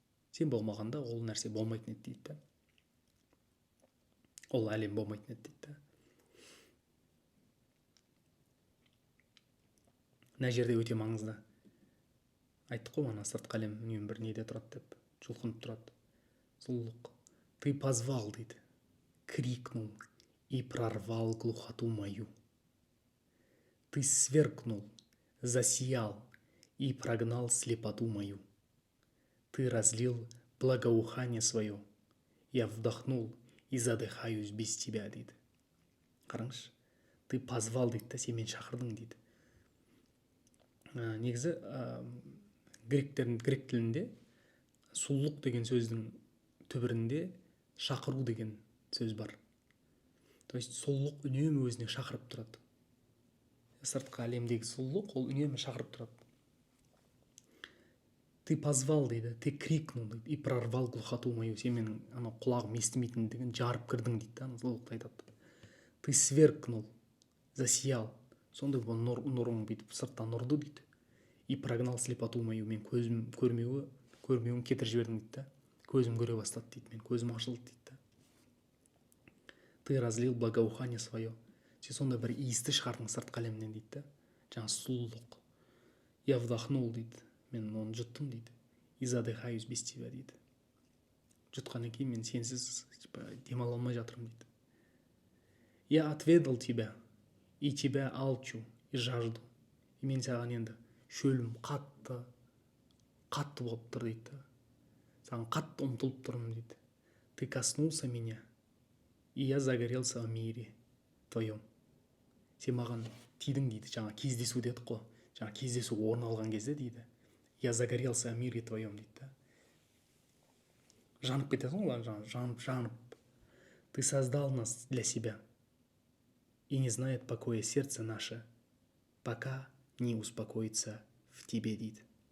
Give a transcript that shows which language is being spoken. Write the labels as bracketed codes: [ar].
[kk] Сен болмағанда ол нәрсе болмайтын еді дейді. Ол әлем болмайтын еді дейді. Мына жерде өте маңызды. Айттық қой, ана сыртқы әлем үнемі бір неде тұрады деп, жұлқынып тұрады. Сұлулық. [ru] Ты позвал дейді, крикнул и прорвал глухоту мою. Ты сверкнул, засиял и прогнал слепоту мою. Ты разлил благоухание свое. Я вдохнул и задыхаюсь без тебя дейді. [kk] Қараңызшы, [ru] ты позвал [kk] дейді, сен мен шақырдың дейді. Негізі грек тілінде сұлулық деген сөздің түбірінде шақыру деген сөз бар. То есть сұлулық үнемі өзіне шақырып тұрады. Сыртқы әлемдегі сұлулық ол үнемі шақырып тұрады. [ru] Ты позвал дейді, ты крикнул дейді, и прорвал глухоту мою. [kk] Сен менің анау құлағым естімейтіндігін жарып кірдің дейді да, сұлулықты айтады. [ru] Ты сверкнул, засиял. [kk] Сондай бұл нұрың бүйтіп сырттан нұрды дейді. [ru] И прогнал слепоту мою, [kk] мен көзім көрмеуін кетір жібердің дейді да. Көзім көре бастады дейді, мен көзім ашылды дейді да. [ru] Ты разлил благоухание свое. [kk] Сен сондай бір иісті шығардың сыртқы әлемнен дейді да. Жаңа сұлулық. [ru] Я вдохнул [kk] дейді, мен оны жұттым дейді. [ru] И задыхаюсь без тебя [kk] дейді. Жұтқаннан кейін мен сенсіз демала алмай жатырмын дейді. [ru] Я отведал тебя, и тебя алчу, и жажду. [kk] И мен саған енді шөлім қатты болып тұр дейді. Саған қатты ұмтылып тұрмын дейді. [ru] Ты коснулся меня, и я загорелся в мире твоем. [kk] Сен маған тидің дейді, жаңа кездесу дедік қой. Жаңа кездесу орын алған кезде дейді. [ru] Я загорелся в мире твоем дейді. [kk] Жанып кетесің олар, жанып. [ru] Ты создал нас для себя. И не знает покоя сердце наше, пока не успокоится в тебе дейді.